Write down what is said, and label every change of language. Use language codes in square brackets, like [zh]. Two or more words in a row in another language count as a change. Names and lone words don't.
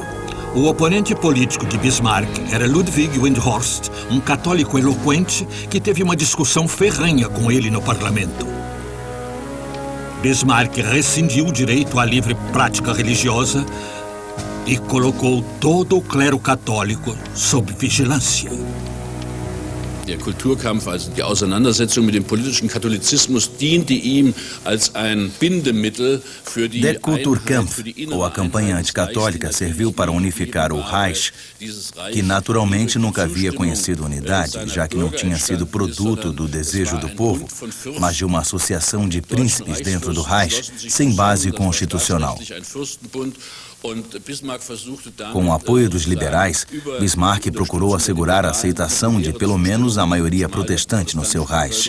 [pt] O oponente político de Bismarck era Ludwig Windthorst, um católico eloquente que teve uma discussão ferrenha com ele no parlamento. Bismarck rescindiu o direito à livre prática religiosa e colocou todo o clero católico sob vigilância. [de] Der Kulturkampf, also die Auseinandersetzung mit dem politischen Katholizismus, diente ihm als ein Bindemittel für die Der Kulturkampf, [pt] ou a campanha anticatólica, serviu para unificar o Reich, que naturalmente nunca havia conhecido unidade, já que não tinha sido produto do desejo do povo, mas de uma associação de príncipes dentro do Reich, sem base constitucional. Com o apoio dos liberais, Bismarck procurou assegurar a aceitação de pelo menos a maioria protestante no seu Reich.